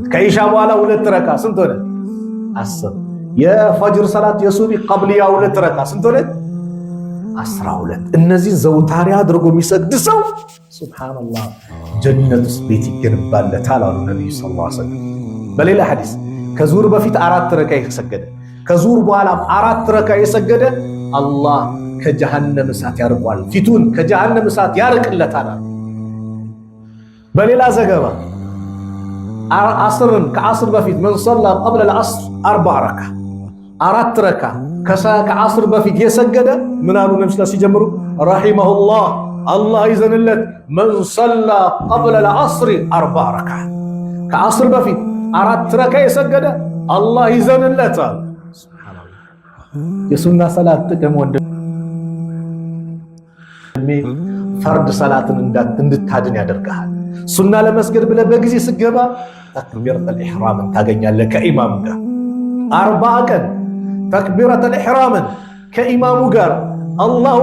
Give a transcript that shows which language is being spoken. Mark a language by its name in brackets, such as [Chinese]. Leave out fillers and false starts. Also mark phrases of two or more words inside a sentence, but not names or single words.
[Amharic] ከኢሻ በኋላ 2 ረካ ስንት ሆነ 10 የፈጅር ሰላት የሱቢ ቀብሊያ 2 ረካ ስንት ሆነ 12 እነዚህ ዘውታሪ አድርጎ የሚሰግድ ሰው ሱብሃንአላህ ጀነት ውስጥ ቤት ይገነባለታል አሉ ነብዩ [Arabic] صلى الله عليه وسلم [Amharic] በሌላ ሐዲስ ከዙር በፊት 4 ረካ የሰገደ ከዙር በኋላ 4 ረካ የሰገደ አላህ ከጀሃነም እሳት ያርቋል ፊቱን ከጀሃነም እሳት ያርቅለታል በሌላ ዘገባ አስርን ከአስር በፊት [Arabic] من صلى قبل العصر [Amharic] 4 ረካ 4 ረካ ከአስር በፊት የሰገደ ምን አሉ ነብዩ ሲጀምሩ ረሂመሁላህ አላህ ይዘንለት [Arabic] من صلى قبل العصر [Amharic] 4 ረካ ከአስር በፊት 4 ረካ የሰገደ አላህ ይዘንለታል ሱብሃንአላህ የሱና ሰላት ጥቅም ፈርድ ሰላትን እንድታድን ያደርጋል ሱና ለመስገድ ብለ በጊዜ ስገባ [Arabic] تكبيرة الإحرام [Amharic] ታገኛለህ ከኢማሙ ጋር 40 ቀን [Arabic] تكبيرة الإحرام [Amharic] ከኢማሙ ጋር አላሁ